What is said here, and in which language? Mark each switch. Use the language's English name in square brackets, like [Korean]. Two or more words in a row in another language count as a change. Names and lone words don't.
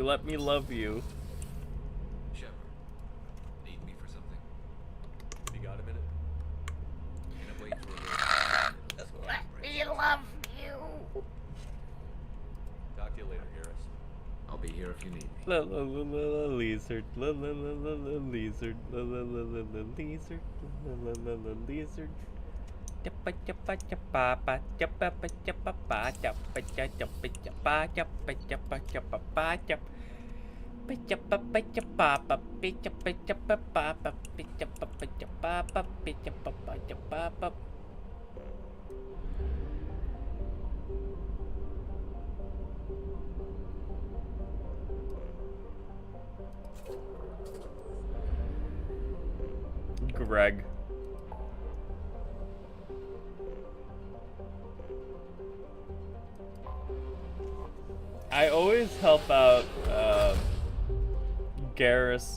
[English] Let me love you. Shepard, need me for something? You got a minute? Gonna wait for a Let me love you. Talk to you later, Garrus. I'll be here if you need me. La la la la la lizard, la la la la la lizard, la la la la la lizard, la la la la lizard. Jappa jappa jappa pa jappa pa jappa pa jappa jappa jappa jappa jappa jappa pa jappa pa jappa pa jappa pa jappa jappa pa jappa pa jappa pa jappa pa jappa pa. Greg. I always help out Garrus.